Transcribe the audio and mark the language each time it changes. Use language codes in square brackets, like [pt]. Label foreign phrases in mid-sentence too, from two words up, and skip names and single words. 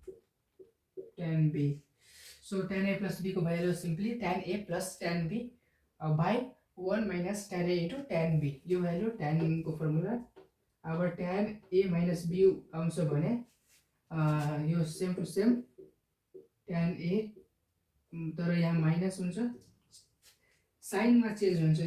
[ne] b। सो tan a + b को भइहाल्यो सिम्पली tan a + tan b बाई 1 माइनस tan A इन्टु tan B। यो भ्यालु tan को फर्मुला। अब tan A माइनस B आउँछ भने यो [en] same to same [ne] tan A, तर यहाँ माइनस हुन्छ, साइनमा चेन्ज हुन्छ।